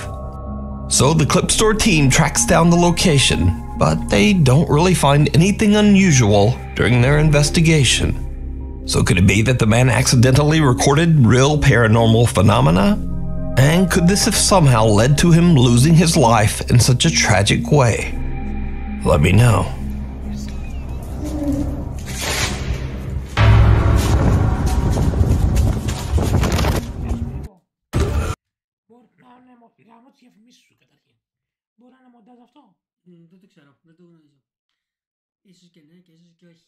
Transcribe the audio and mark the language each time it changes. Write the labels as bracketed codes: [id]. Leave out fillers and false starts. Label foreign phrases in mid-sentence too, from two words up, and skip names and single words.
[en] So the Clipstore team tracks down the location, but they don't really find anything unusual during their investigation. So could it be that the man accidentally recorded real paranormal phenomena? And could this have somehow led to him losing his life in such a tragic way? Let me know. [el] Γάμω τις διαφημίσεις σου καταρχήν. Μπορεί να είναι μοντάζ αυτό. Δεν το ξέρω, δεν το γνωρίζω. Ίσως και ναι και ίσως και όχι.